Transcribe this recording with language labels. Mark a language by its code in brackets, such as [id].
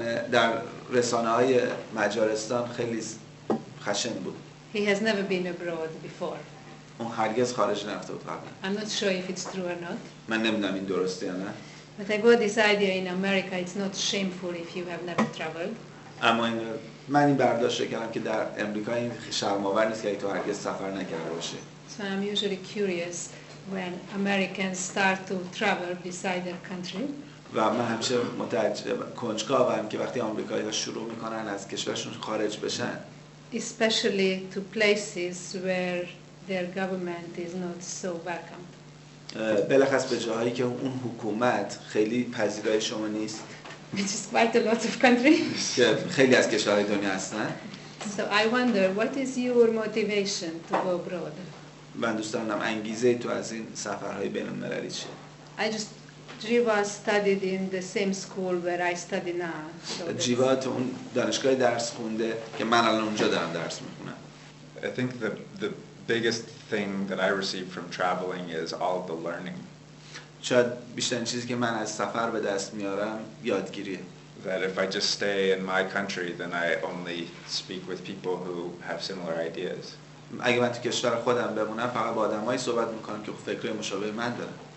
[fa] در رسانه‌های مجارستان خیلی خشن بود. [en] He has never been abroad before. [fa] اون هرگز خارج نرفته بود قبلا. [en] I'm not sure if it's true or not. [fa] من نمیدونم این درسته یا نه. [en] But I got this idea in America, it's not shameful if you have never traveled. [fa] اما من این برداشت رو کردم که در امریکا این شرم‌آور نیست که اگه تو هرگز سفر نکرده باشی. [en] So I'm usually curious when Americans start to travel beside their country. [fa] و من همیشه کنجکاوم که وقتی آمریکایی‌ها شروع میکنن از کشورشون خارج بشن. [en] Especially to places where their government is not so welcome. [fa] بلخص به جاهایی که اون حکومت خیلی پذیرای شما نیست. [en] Which is quite a lot of countries. [fa] که خیلی از کشورهای دنیا هستن. [en] So I wonder what is your motivation to go abroad? [fa] من دوست دارم انگیزه تو از این سفرهای بین‌المللی چیه؟ [en] I just Jeiva studied in the same school where I study now. [fa] جیوا تو اون دانشگاه درس خونده که من الان اونجا دارم درس میخونم. [en] I think the biggest thing that I receive from traveling is all of the learning. [fa] شاید بیشترین چیزی که من از سفر به دست میارم یادگیریه. [en] That if I just stay in my country, then I only speak with people who have similar ideas. [fa] اگه من تو کشور خودم بمونم فقط با آدمایی صحبت میکنم که فکرای مشابه من دارن.